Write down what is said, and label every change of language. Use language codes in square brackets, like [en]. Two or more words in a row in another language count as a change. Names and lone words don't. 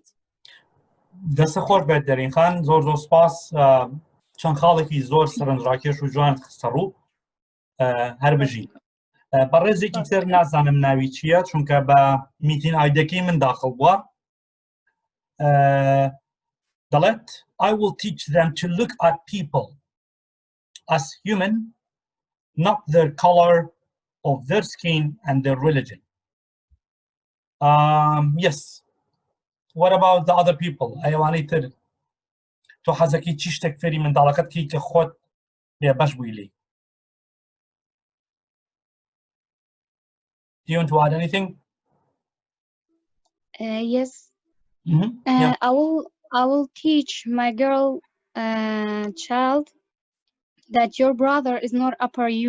[ckb] دەستە خۆش بێت دەرین خان، زۆر زۆر سپاس. چەند خاڵێکی زۆر سەرنجڕاکێش و جوان خستە ڕوو هەر بژین. بەڕێزێکی تر نازانم ناوی چییە چونکە بە [en] meeting IDەکەی [ckb] من داخل بووە. دەڵێت [en] I will teach them to look at people as human, not their color of their skin and their religion. Yes. What about the other people? [ckb] ئەیوانەی تر تۆ حەزەکەی چی شتێک فێری منداڵەکەت کەی کە خۆت بێبەش بووی لێی؟ [en] Do you want to add anything? Yes. Yeah. I will teach my girl child that your brother is not upper you.